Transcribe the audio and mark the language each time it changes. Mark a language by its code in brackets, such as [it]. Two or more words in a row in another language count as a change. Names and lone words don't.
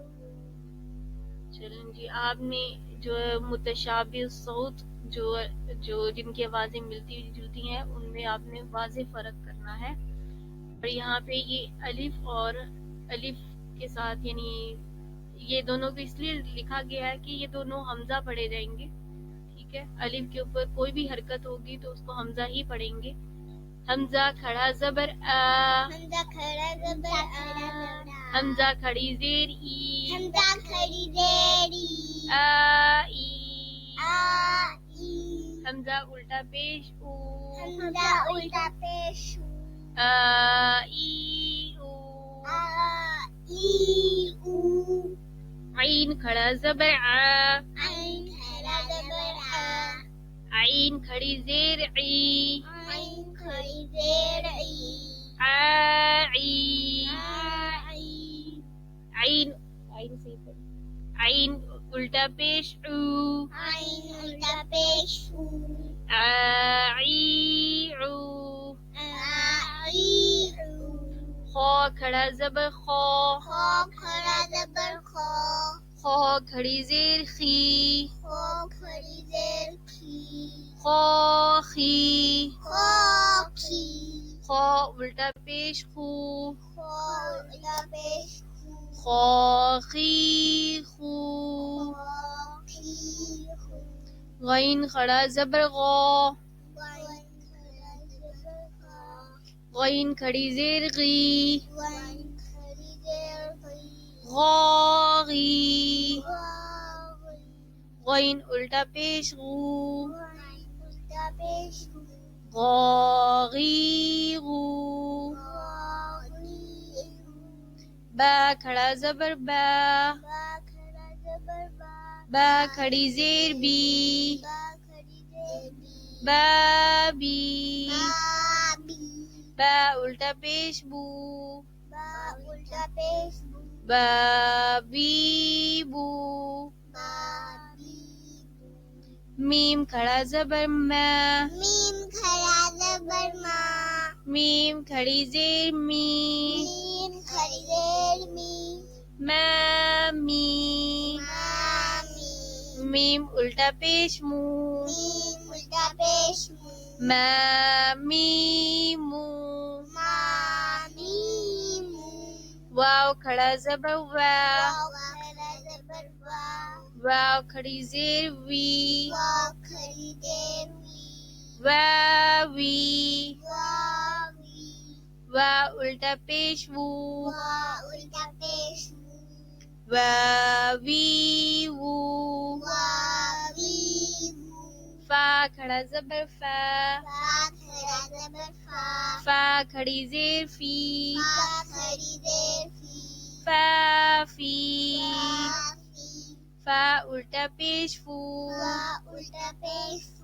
[ur] چلیں جی آپ نے جو متشابہ صوت جو جن کی آوازیں ملتی جلتی ہیں ان میں آپ نے واضح فرق کرنا ہے اور یہاں پہ یہ الف اور الف کے ساتھ یعنی یہ دونوں کو اس لیے لکھا گیا ہے کہ یہ دونوں حمزہ پڑھے جائیں گے ٹھیک ہے الف کے اوپر کوئی بھی حرکت ہوگی تو اس کو حمزہ ہی پڑھیں گے حمزہ کھڑا زبر آ حمزہ کھڑا زبر آ حمزہ کھڑی زیر ای حمزہ کھڑی زیر ای آ ای آ ای حمزہ الٹا پیش او حمزہ الٹا پیش او آ ای او آ ای او عین کھڑا زبر آ عین کھڑا زبر آ عین کھڑی زیر عی عین کھڑی زیر ای آ عی عین عین سے عین الٹا پیش او عین الٹا پیش او آ عی عو خا کھڑا زبر خا خا کھڑا زبر خا خا کھڑی زیر خی خا کھڑی زیر خی خا خی خا خی خا الٹا پیش خو خا الٹا پیش خو خا خی خو خا خی خو غین کھڑا زبر غا غین کھڑا زبر خا غین کھڑی زیر غی غین کھڑی زیر غی غاغی غا غین الٹا پیش غو غین الٹا پیش غو غاغی غو غاغی با کھڑا زبر با با کھڑا زبر با با کھڑی زیر بی با کھڑی زیر بی بابی بابی با الٹا پیش بو با الٹا پیش بو بابی بو بابی میم کھڑا زبر ما میم کھڑا زبر ما میم کھڑی زیر می میم کھڑی زیر می مامی مامی میم الٹا پیش مو میم الٹا پیش مو ما میم مو ما میم مو واو کھڑا زبر وا واو کھڑا زبر وا واو کھڑی زیر وی واو کھڑی دیر وی واوی واوی وا الٹا پیش وو وا الٹا پیش وو واوی وو واوی وو فا کھڑا زبر فا فا کھڑا زبر فا فا کھڑی زیر فی فا کھڑی دیر فی فا فی فافی فا الٹا پیش فو فا الٹا پیش فو